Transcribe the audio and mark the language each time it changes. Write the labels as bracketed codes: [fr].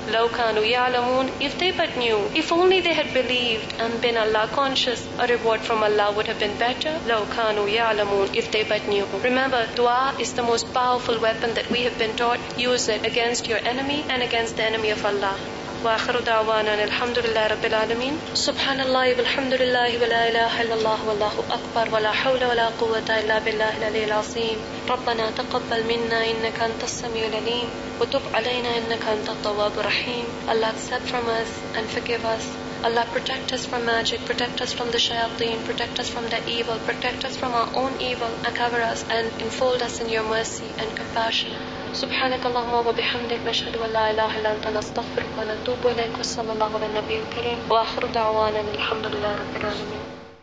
[ar] لَوْ كَانُوا يَعْلَمُونَ, [en] if they but knew, if only they had believed and been Allah conscious, a reward from Allah would have been better. [ar] لَوْ كَانُوا يَعْلَمُونَ, [en] if they but knew. Remember, dua is the most powerful weapon that we have been taught. Use it against your enemy and against the enemy of Allah. [ar] وآخر دعوانا الحمد لله رب العالمين. سبحان الله والحمد لله ولا إله إلا الله والله أكبر ولا حول ولا قوة إلا بالله العلي العظيم. ربنا تقبل منا إنك أنت السميع العليم وتب علينا إنك أنت التواب الرحيم. [en] Allah accept from us and forgive us. Allah protect us from magic, protect us from the shayateen, protect us from the evil, protect us from our own evil, and cover us and enfold us in your mercy and compassion. [ar] سبحانك اللهم وبحمدك نشهد أن لا إله إلا أنت نستغفرك ونتوب إليك وصلى الله على النبي الكريم وآخر دعوانا الحمد لله رب العالمين.